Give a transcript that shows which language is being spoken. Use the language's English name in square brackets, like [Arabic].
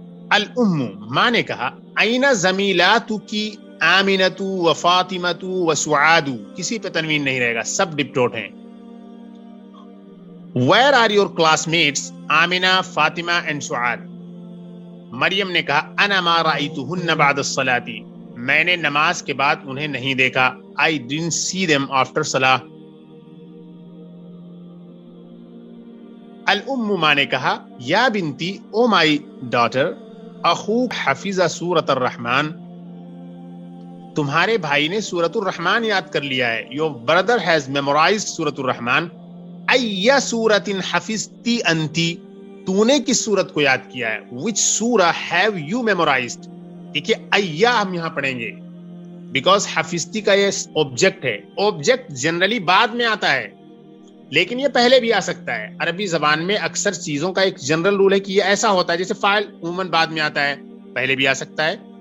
[Urdu] الام، ماں نے کہا [Arabic] این زمیلاتکی آمنۃ و فاطمۃ و سعاد، [Urdu] کسی پہ تنوین نہیں رہے گا، سب ڈپٹوٹ ہیں. [English] Where are your classmates Amna, Fatima and Saad. [Urdu] مریم نے کہا [Arabic] انا ما رأیتہن بعد الصلاۃ، [Urdu] میں نے نماز کے بعد انہیں نہیں دیکھا. [English] I didn't see them after صلاح. [Urdu] الام، ماں نے کہا [Arabic] یا بنتی، [English] oh my daughter, [Arabic] اخوک حفظ سورۃ الرحمن، [Urdu] تمہارے بھائی نے سورۃ الرحمن یاد کر لیا ہے. [English] Your brother has memorized سورۃ الرحمن. [Arabic] ای سورۃ حفظتی انتی، [Urdu] تو نے کس سورت کو یاد کیا ہے. [English] Which surah have you memorized. [Urdu] دیکھیے ایا ہم یہاں پڑھیں گے بیکاز حفظتی کا یہ آبجیکٹ ہے. آبجیکٹ جنرلی بعد میں آتا ہے لیکن یہ پہلے بھی آ سکتا ہے. عربی زبان میں اکثر چیزوں کا ایک جنرل رول ہے کہ یہ ایسا ہوتا ہے. جیسے فاعل عموماً بعد میں آتا ہے، پہلے بھی آ سکتا ہے.